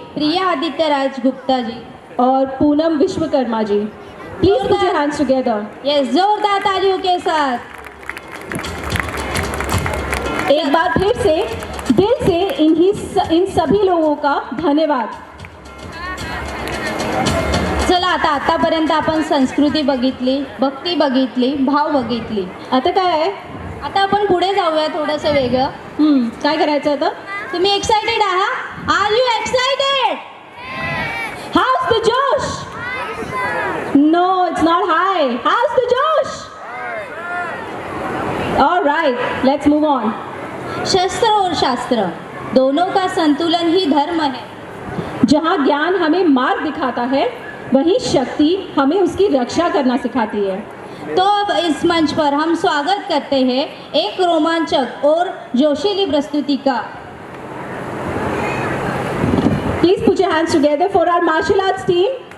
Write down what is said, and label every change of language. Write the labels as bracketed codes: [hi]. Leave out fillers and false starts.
[hi] प्रिया आदित्य राज गुप्ता जी और Poonam Vishwakarma ji. [en] Please put your hands together. [hi] Yes, जोरदार तालियों के साथ एक बार फिर से दिल से इन सभी लोगों का धन्यवाद. [mr] चला आतापर्यंत आपण संस्कृती बघितली, भक्ती बघितली, भाव बघितली. आता काय आहे? आता आपण पुढे जाऊया थोडंसं वेगळं. काय करायचं आता? तुम्ही एक्साइटेड आहात? [en] Are you excited? How's the josh? No, it's not high. How's the josh? Alright, let's move on. [hi] शस्त्र और शास्त्र दोनों का संतुलन ही धर्म है. जहाँ ज्ञान हमें मार्ग दिखाता है, वहीं शक्ति हमें उसकी रक्षा करना सिखाती है. तो अब इस मंच पर हम स्वागत करते हैं एक रोमांचक और जोशीली प्रस्तुति का. [en] Please put your hands together for our martial arts team.